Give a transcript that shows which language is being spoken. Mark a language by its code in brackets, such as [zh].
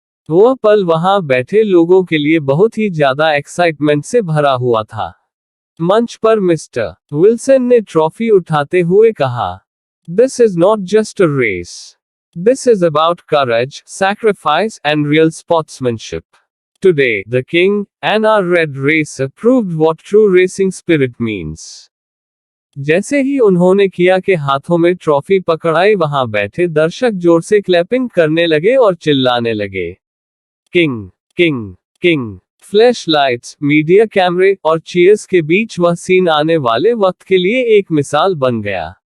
[hi] वह पल वहां बैठे लोगों के लिए बहुत ही ज्यादा एक्साइटमेंट से भरा हुआ था। मंच पर मिस्टर विल्सन ने ट्रॉफी उठाते हुए कहा, [en] This is not just a race, this is about courage, sacrifice and real sportsmanship. Today, the king and our red racer proved what true racing spirit means. [hi] जैसे ही उन्होंने किया के हाथों में ट्रॉफी पकड़ाई, वहां बैठे दर्शक जोर से क्लैपिंग करने लगे और चिल्लाने लगे, king king king. Flash lights, media कैमरे और चीयर्स के बीच वह सीन आने वाले वक्त के लिए एक मिसाल बन गया।